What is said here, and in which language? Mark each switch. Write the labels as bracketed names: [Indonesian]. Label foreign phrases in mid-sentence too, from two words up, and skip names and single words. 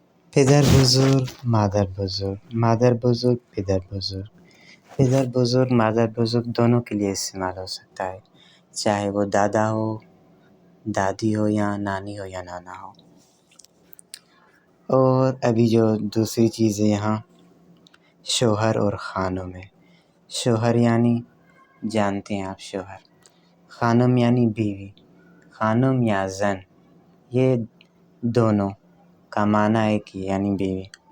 [Persian] پدر بزرگ مادر بزرگ، مادر بزرگ پدر بزرگ، پدر بزرگ مادر بزرگ [Urdu] دونوں کے لیے استعمال ہو سکتا ہے، چاہے وہ دادا ہو، دادی ہو یا نانی ہو یا نانا ہو۔ اور ابھی جو دوسری چیز ہے یہاں شوہر اور خانم میں، شوہر یعنی جانتے ہیں آپ شوہر، خانم یعنی بیوی، خانم یا زن، یہ دونوں کا معنی ایک ہی یعنی بیوی۔